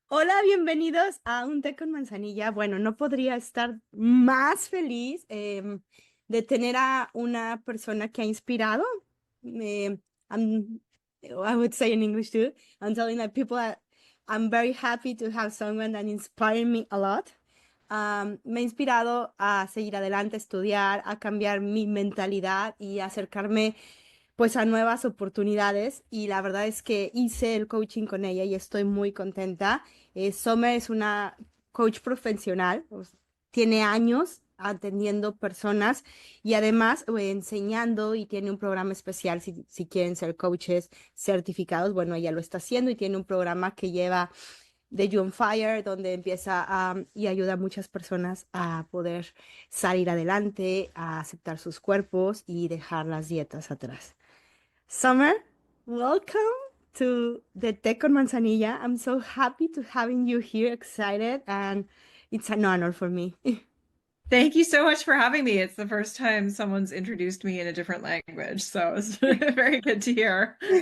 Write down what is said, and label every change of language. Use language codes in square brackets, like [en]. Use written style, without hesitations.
[es] Hola, bienvenidos a un té con manzanilla. Bueno, no podría estar más feliz de tener a una persona que ha inspirado. [en] Eh, I'm- I would say in English too. I'm telling that people that I'm very happy to have someone that inspired me a lot. [es] Me ha inspirado a seguir adelante, a estudiar, a cambiar mi mentalidad y a acercarme pues a nuevas oportunidades y la verdad es que hice el coaching con ella y estoy muy contenta. Summer es una coach profesional, tiene años atendiendo personas y además enseñando y tiene un programa especial si quieren ser coaches certificados. Bueno, ella lo está haciendo y tiene un programa que lleva de You on Fire, donde empieza y ayuda a muchas personas a poder salir adelante, a aceptar sus cuerpos y dejar las dietas atrás. [en] Summer, welcome to the Té con Manzanilla. I'm so happy to having you here, excited, and it's an honor for me. Thank you so much for having me. It's the first time someone's introduced me in a different language, so it's very good to hear.